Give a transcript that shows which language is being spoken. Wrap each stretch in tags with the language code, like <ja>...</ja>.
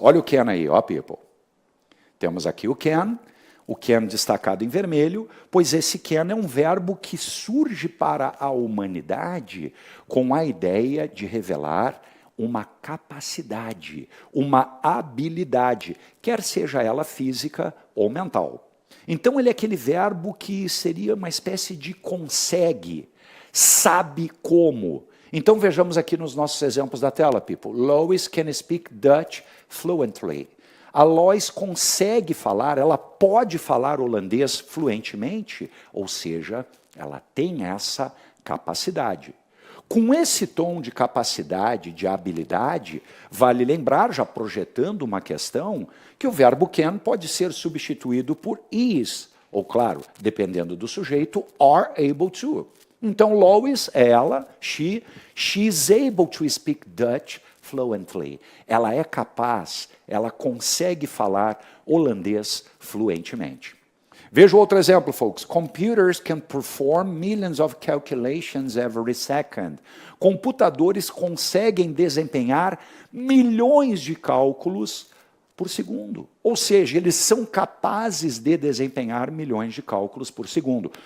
<pt>Olha o can aí, ó, people. Temos aqui o can destacado em vermelho, pois esse can é um verbo que surge para a humanidade com a ideia de revelar uma capacidade, uma habilidade, quer seja ela física ou mental. Então ele é aquele verbo que seria uma espécie de consegue, sabe como. Então vejamos aqui nos nossos exemplos da tela, people.</pt> <en>Lois can speak Dutch fluently.</en> <pt>A Lois consegue falar, ela pode falar holandês fluentemente, ou seja, ela tem essa capacidade. Com esse tom de capacidade, de habilidade, vale lembrar, já projetando uma questão, que o verbo can pode ser substituído por is, ou claro, dependendo do sujeito,</pt> <en>are able to.</en> <pt>Então, Lois, ela,</pt> <en>she's able to speak Dutch fluently.</en> <pt>Ela é capaz, ela consegue falar holandês fluentemente. Veja outro exemplo, folks.</pt> <en>Computers can perform millions of calculations every second.</en> <pt>Computadores conseguem desempenhar milhões de cálculos por segundo. Ou seja, eles são capazes de desempenhar milhões de cálculos por segundo.</pt>